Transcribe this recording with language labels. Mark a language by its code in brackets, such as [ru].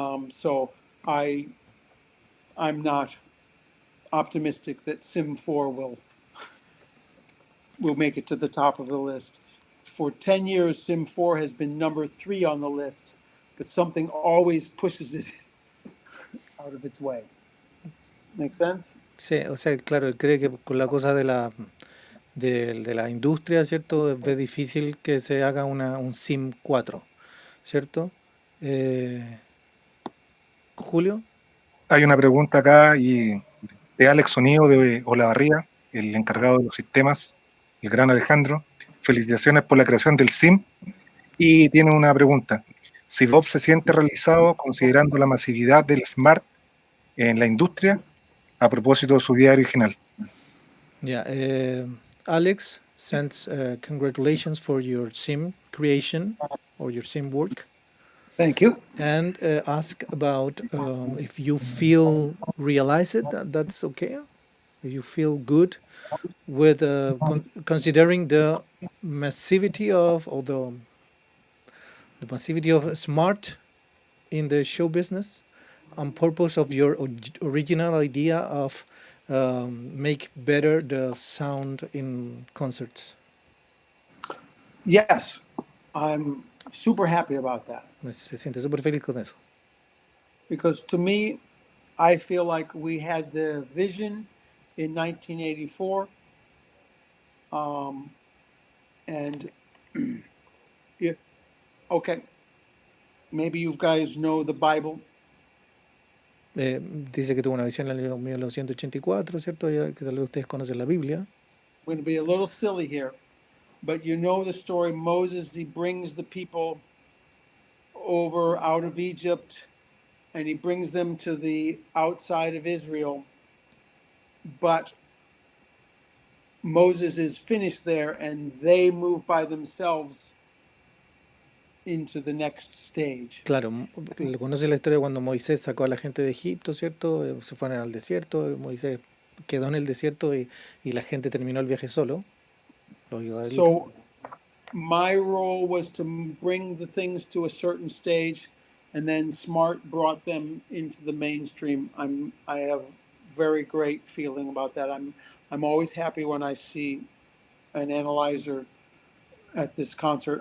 [en] So I'm not optimistic that Sim 4 will make it to the top of the list. For 10 years, Sim 4 has been number 3 on the list, but something always pushes it out of its way. Make sense? [es] sí, o sea, claro, él cree que con la cosa de la industria, ¿cierto? Es difícil que se haga un SIM 4, ¿cierto? Julio. Hay una pregunta acá y de Alex Sonido de Olavarría, el encargado de los sistemas, el gran Alejandro. Felicitaciones por la creación del SIM. Y tiene una pregunta. Si Bob se siente realizado considerando la masividad del Smart en la industria a propósito de su idea original. [en] Yeah, Alex sends congratulations for your SIM creation or your SIM work. Thank you. And ask about if you feel realized that's okay, if you feel good with considering the massivity of or the massivity of Smart in the show business on purpose of your original idea of make better the sound in concerts. Yes, I'm super happy about that. [es] Se siente súper feliz con eso. [en] Because to me, I feel like we had the vision in 1984. And yeah, okay, maybe you guys know the Bible. [es] Dice que tuvo una visión en el año 1984, ¿cierto? Ya que tal vez ustedes conocen la Biblia. [en] I'm going to be a little silly here, but you know the story. Moses, he brings the people over out of Egypt, and he brings them to the outside of Israel. But Moses is finished there, and they move by themselves into the next stage. [es] Claro, conoce la historia cuando Moisés sacó a la gente de Egipto, ¿cierto? Se fueron al desierto, Moisés quedó en el desierto y la gente terminó el viaje solo, los israelitas. [en] So my role was to bring the things to a certain stage, and then Smart brought them into the mainstream. I have very great feeling about that. I'm always happy when I see an analyzer at this concert.